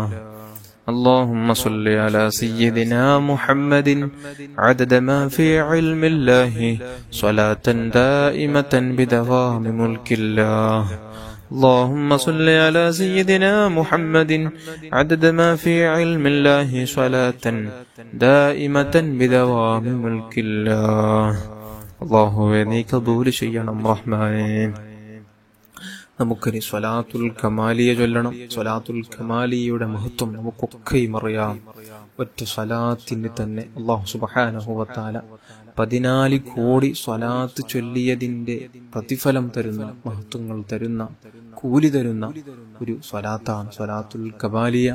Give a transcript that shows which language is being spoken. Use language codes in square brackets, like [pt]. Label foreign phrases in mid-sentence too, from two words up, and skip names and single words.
[ar] اللهم صل على سيدنا محمد عدد ما في علم الله صلاة دائمة بدوام ملك الله. اللهم صل على سيدنا محمد عدد ما في علم الله صلاة دائمة بدوام ملك الله. [ml] അല്ലാഹുവേ നീ കബൂൽ ചെയ്യണം റഹ്മാനേ. നമുക്കിനി സ്വലാത്തുൽ കമാലിയ ചൊല്ലണം. സ്വലാത്തുൽ കമാലിയയുടെ മഹത്വം നമുക്കൊക്കെയും അറിയാം. ഒറ്റ സ്വലാത്തിന് തന്നെ [ar] الله سبحانه وتعالى [ml] 14 കോടി സ്വലാത്ത് ചൊല്ലിയതിന്റെ പ്രതിഫലം തരുന്ന, മഹത്വങ്ങൾ തരുന്ന, കൂലി തരുന്ന ഒരു സ്വലാത്താണ് സ്വലാത്തുൽ കമാലിയ.